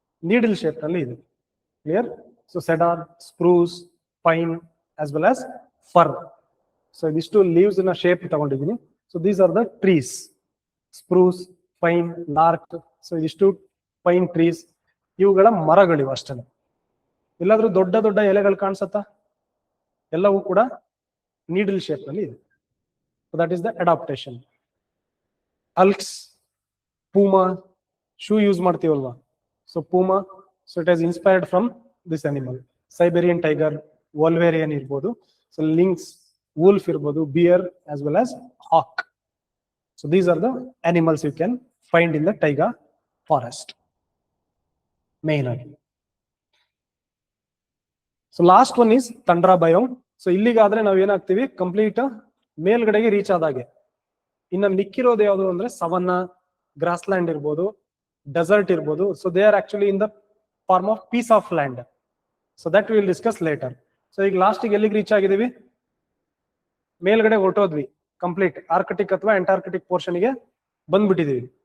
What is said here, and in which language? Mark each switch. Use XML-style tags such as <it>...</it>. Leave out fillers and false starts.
<kn>Needle shape ನಲ್ಲಿ ಇದೆ.</kn> <en>Clear? So cedar, spruce, pine as well as fir.</en> <kn>So ಇದಿಷ್ಟು leaves ನ ಶೇಪ್ ತಗೊಂಡಿದ್ದೀನಿ.</kn> <en>So these are the trees: spruce, pine, larch.</en> <kn>So ಇದಿಷ್ಟು pine trees, ಇವುಗಳ ಮರಗಳಿವು ಅಷ್ಟೇ. ಎಲ್ಲಾದ್ರೂ ದೊಡ್ಡ ದೊಡ್ಡ ಎಲೆಗಳು ಕಾಣಿಸುತ್ತಾ? ಎಲ್ಲವೂ ಕೂಡ ನೀಡಲ್ ಶೇಪ್ ನಲ್ಲಿ ಇದೆ.</kn> <en>So that is the adaptation. Elks, puma, shoe use</en> <kn>ಮಾಡ್ತೀವಲ್ವಾ?</kn> <en>So puma, so it has inspired from this animal. Siberian tiger, Wolverine</en> <kn>ಇರ್ಬೋದು.</kn> <en>So lynx, wolf</en> <kn>ಇರ್ಬೋದು,</kn> <en>bear as well as hawk. So these are the animals you can find in the taiga forest. Main ಆಗಿ. So last one is tundra biome.</en> <kn>So ಇಲ್ಲಿಗಾದ್ರೆ ನಾವು ಏನಾಗ್ತೀವಿ? Complete ಮೇಲ್ಗಡೆಗೆ reach ಆದಾಗೆ. ಇನ್ನು ಮಿಕ್ಕಿರೋದು ಯಾವುದು ಅಂದ್ರೆ savanna, gross land ಇರ್ಬೋದು, dessert ಇರ್ಬೋದು.</kn> <en>So they are actually in the form of piece of land. So that will discuss later.</en> <kn>So ಈಗ ಲಾಸ್ಟಿಗೆ ಎಲ್ಲಿಗೆ ರೀಚ್ ಆಗಿದೀವಿ? ಮೇಲ್ಗಡೆ ಹೊರಟೋದ್ವಿ, ಕಂಪ್ಲೀಟ್ ಆರ್ಕಟಿಕ್ ಅಥವಾ ಅಂಟಾರ್ಕಟಿಕ್ ಪೋರ್ಷನ್ಗೆ ಬಂದ್ಬಿಟ್ಟಿದೀವಿ.</kn>